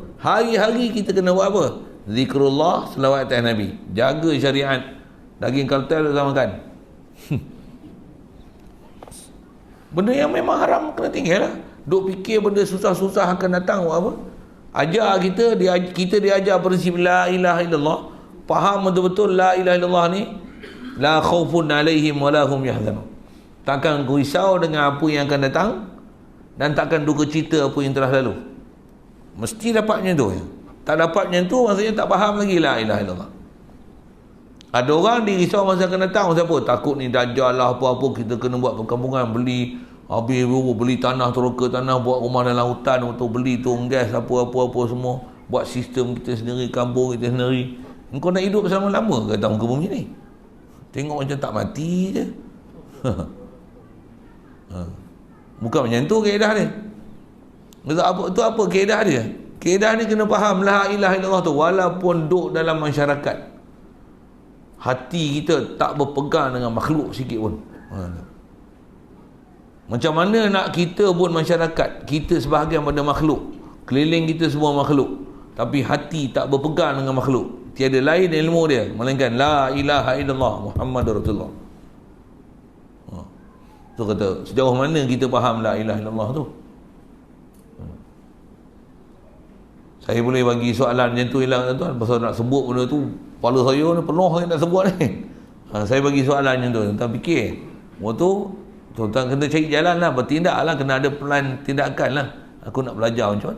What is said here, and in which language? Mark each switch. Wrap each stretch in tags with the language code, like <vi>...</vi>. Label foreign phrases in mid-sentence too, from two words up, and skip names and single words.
<ms>Hari-hari kita kena buat apa? Zikrullah, selawat atas Nabi, jaga syariat. Daging kartel tak makan. Benda yang memang haram kena tinggal lah. Duk fikir benda susah-susah akan datang buat apa? Ajar kita diajar prinsip</ms> <ar>لا إله إلا الله.</ar> <ms>Faham betul-betul</ms> <ar>لا إله إلا الله</ar> <ms>ni,</ms> <ar>لا خوف عليهم ولا هم يحزنون.</ar> <ms>Takkan risau dengan apa yang akan datang, dan takkan duka cita apa yang telah lalu. Mesti dapatnya tu ya. Tak dapatnya tu maksudnya tak faham lagi</ms> <ar>لا إله إلا الله.</ar> <ms>Ada orang dirisau masa akan datang, siapa? Takut ni dajjal lah apa-apa, kita kena buat perkampungan, beli tanah, teroka tanah, buat rumah dalam hutan untuk beli tong gas apa-apa semua, buat sistem kita sendiri, kampung kita sendiri. Engkau nak hidup selama-lama ke atas muka bumi ni? Tengok macam tak mati je. Bukan macam tu kaedah dia. Itu apa kaedah dia? Kaedah ni kena faham</ms> <ar>لا إله إلا الله</ar> <ms>tu, walaupun duduk dalam masyarakat, hati kita tak berpegang dengan makhluk sikit pun. Macam mana nak kita buat masyarakat, kita sebahagian pada makhluk, keliling kita semua makhluk, tapi hati tak berpegang dengan makhluk. Tiada lain ilmu dia melainkan</ms> <ar>لا إله إلا الله محمد رسول الله.</ar> <ms>Tu kata sejauh mana kita faham</ms> <ar>لا إله إلا الله</ar> <ms>tu. Saya boleh bagi soalan macam tu hilang tuan, pasal nak sebut benda tu kepala saya ni penuh yang nak sebut ni. Saya bagi soalan macam tu, tuan fikir. Waktu tu tuan kena cari jalan lah, bertindak lah, kena ada plan tindakan lah. Aku nak belajar macam mana?</ms>